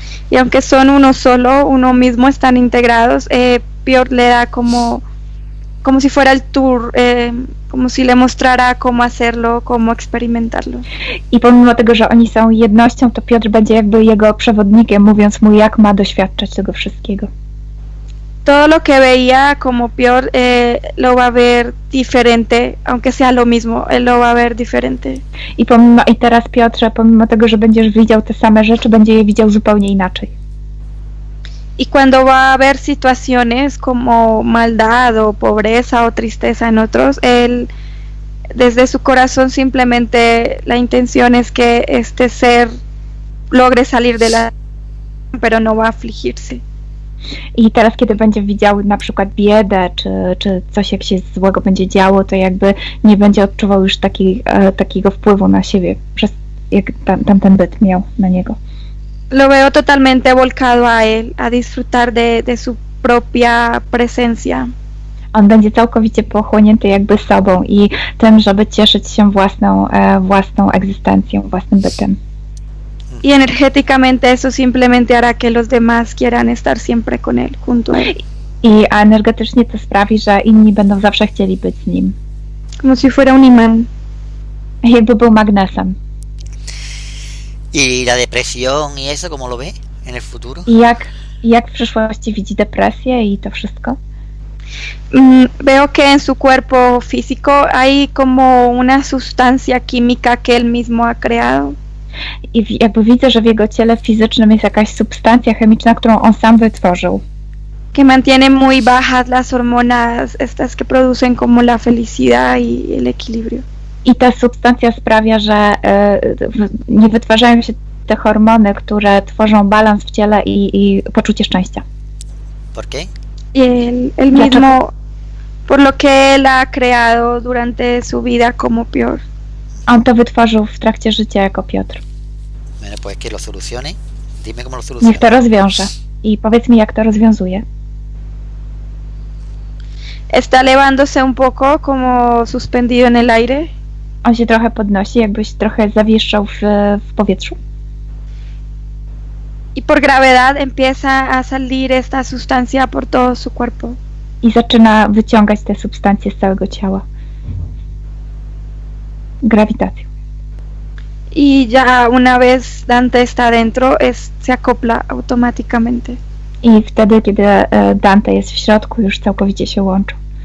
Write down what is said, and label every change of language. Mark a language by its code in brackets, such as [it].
[es] Y aunque son uno solo, uno mismo, están integrados, Piotr le da como si fuera el tour, como si le mostrara cómo hacerlo, cómo experimentarlo. [pl] I pomimo tego, że oni są jednością, to Piotr będzie jakby jego przewodnikiem, mówiąc mu, jak ma doświadczać tego wszystkiego. [es] Todo lo que veía como Piotr lo va a ver diferente, aunque sea lo mismo, él lo va a ver diferente. [pl] I teraz Piotrze, pomimo tego, że będziesz widział te same rzeczy, będzie je widział zupełnie inaczej. [es] Y cuando va a haber situaciones como maldad o pobreza o tristeza en otros, él desde su corazón simplemente la intención es que este ser logre salir de la, pero no va a afligirse. [pl] I teraz, kiedy będzie widział na przykład biedę, czy coś jak się złego będzie działo, to jakby nie będzie odczuwał już takiego wpływu na siebie, przez jak tamten byt miał na niego. [es] Lo veo totalmente volcado a él, a disfrutar de su propia presencia. [pl] On będzie całkowicie pochłonięty jakby sobą i tym, żeby cieszyć się własną egzystencją, własnym bytem. [es] Y energéticamente eso simplemente hará que los demás quieran estar siempre con él, junto a él. [pl] I energetycznie to sprawi, że inni będą zawsze chcieli być z nim. [es] Como si fuera un imán. [pl] Jakby był magnesem. [es] ¿Y la depresión y eso cómo lo ve en el futuro? [pl] I jak w przyszłości widzi depresję i to wszystko? [es] Veo que en su cuerpo físico hay como una sustancia química que él mismo ha creado. [pl] I jakby widzę, że w jego ciele fizycznym jest jakaś substancja chemiczna, którą on sam wytworzył. [es] Que mantiene muy bajas las hormonas estas que producen como la felicidad y el equilibrio. [pl] I ta substancja sprawia, że nie wytwarzają się te hormony, które tworzą balans w ciele i poczucie szczęścia. [es] ¿Por qué? Y él mismo, por lo que él ha creado durante su vida como Piotr. [pl] On to wytworzył w trakcie życia jako Piotr. [es] Bueno, pues que lo solucione. Dime cómo lo soluciona. [pl] Niech to rozwiąże. I powiedz mi, jak to rozwiązuje. [es] Está elevándose un poco, como suspendido en el aire. [pl] On się trochę podnosi, jakbyś trochę zawieszał w powietrzu. [es] Y por gravedad empieza a salir esta sustancia por todo su cuerpo. [pl] I zaczyna wyciągać te substancje z całego ciała. Grawitacją. [es] Y ya una vez Dante está dentro, se acopla automáticamente. [pl] I wtedy, kiedy Dante jest w środku, już całkowicie się łączą.